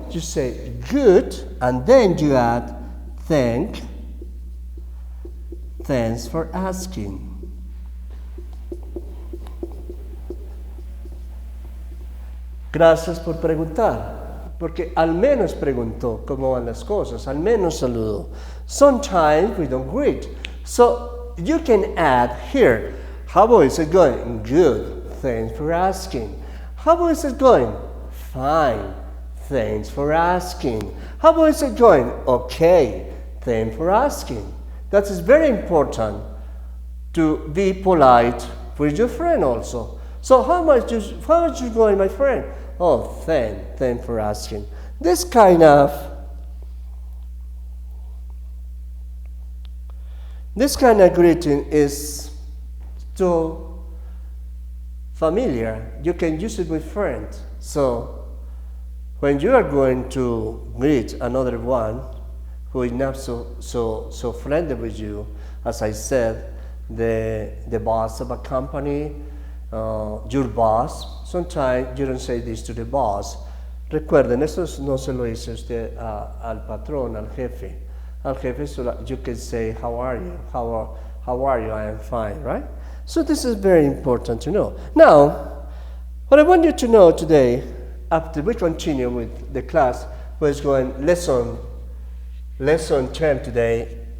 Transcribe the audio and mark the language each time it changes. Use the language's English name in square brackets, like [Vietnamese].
[English] You say, good, and then you add, thanks for asking. [Spanish] Gracias por preguntar, porque al menos preguntó cómo van las cosas, al menos saludó. [English] Sometimes we don't greet. So you can add here, how is it going? Good, thanks for asking. How is it going? Fine, thanks for asking. How is it going? Okay, thanks for asking. That is very important to be polite with your friend also. So how much you going, my friend? Oh, thanks for asking. This kind of greeting is so familiar. You can use it with friends. So when you are going to greet another one who is not so friendly with you, as I said, the boss of a company, your boss, sometimes you don't say this to the boss. [Spanish] Recuerden, esto no se lo dice usted al patrón, al jefe. Al jefe, [English] you can say, how are you? How are you? I am fine, right? So this is very important to know. Now, what I want you to know today, after we continue with the class, we're going lesson 10 today.